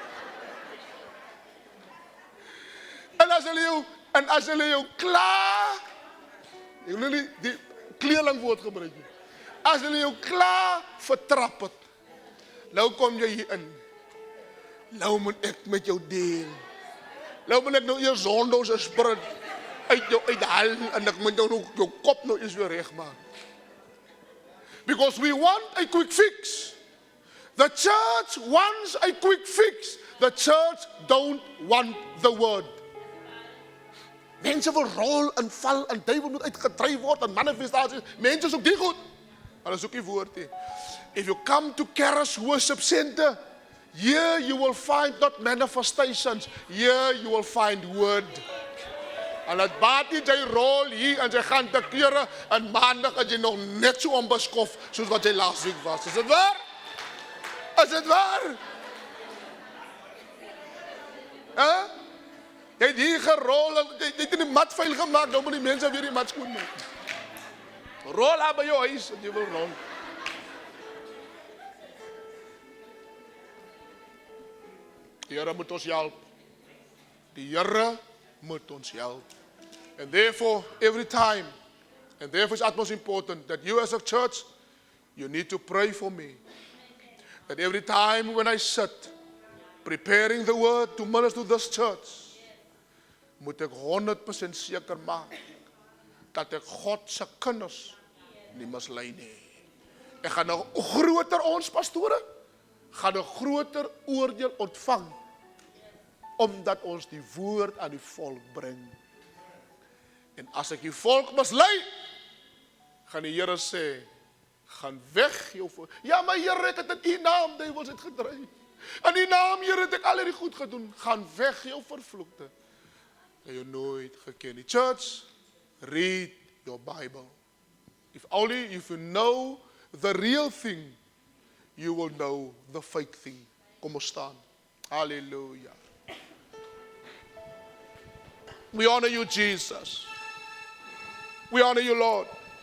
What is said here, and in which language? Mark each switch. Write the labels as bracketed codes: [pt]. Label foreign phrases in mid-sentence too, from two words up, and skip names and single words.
[af] En as hulle jou klaar, ek wil nie die kleerlingwoord gebruik nie, as hulle jou klaar vertrap het, nou kom jy hier in, nou moet ek met jou deel, nou moet ek nou eers Zondo se sprint uit jou uithaal en ek moet nou jou kop nou eens weer reg maak. [en] Because we want a quick fix. The church wants a quick fix. The church don't want the word. [af] Mense wil rol en val en duiwel moet uitgedryf word en manifestasies. Mense soek die goed. Hulle soek die woord nie. [en] If you come to Charis Worship Center, here you will find not manifestations. Here you will find word. [af] En het baat nie jy rol hier en jy gaan te kere en maandag is jy nog net so onbeskof soos wat jy laas week was. Is dit waar? Is dit waar? Jy het hier gerol en jy het die mat vuil gemaakt, nou moet die mense weer die mat skoon maak. Rol daar by jou huis en jy wil rol. Die Here moet ons help. Die Here moet ons help. [en] And therefore, every time, and therefore it's utmost important that you as a church, you need to pray for me. That every time when I sit, preparing the word to minister to this church, [af] moet ek 100% seker maak, dat ek God se kinders nie mislei nie. Ek gaan nou groter, ons pastore, gaan 'n groter oordeel ontvang, omdat ons die woord aan die volk bring. En as ek die volk mislei, gaan die Here sê, gaan weg jou volk. Ja, maar Here, ek het in U naam duiwels het gedryf. In U naam, Here, het ek al hierdie goed gedoen. Gaan weg jou vervloekte. Dat jy nooit geken nie. [en] Church, read your Bible. If you know the real thing, you will know the fake thing. [af] Kom ons staan. [en] Hallelujah. We honor you, Jesus. We honor you, Lord.